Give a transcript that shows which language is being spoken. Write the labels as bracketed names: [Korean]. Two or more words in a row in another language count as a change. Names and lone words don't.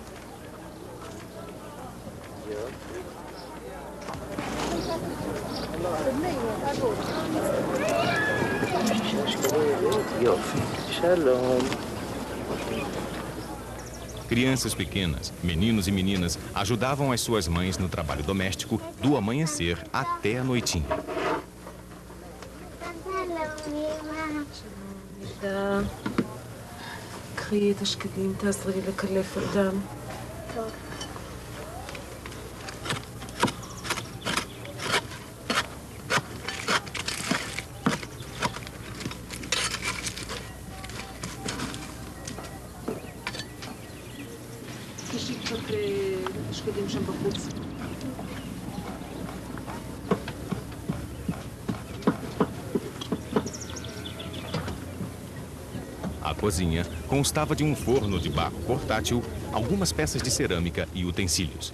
[Portuguese] Crianças pequenas, meninos e meninas, ajudavam as suas mães no trabalho doméstico do amanhecer até a noitinha. [Hebrew] נידה, קחי את השקדים, תעזרי לי לקלף אותם. טוב. תשאי קצת השקדים שם בחוץ. [Portuguese] A cozinha constava de um forno de barro portátil, algumas peças de cerâmica e utensílios.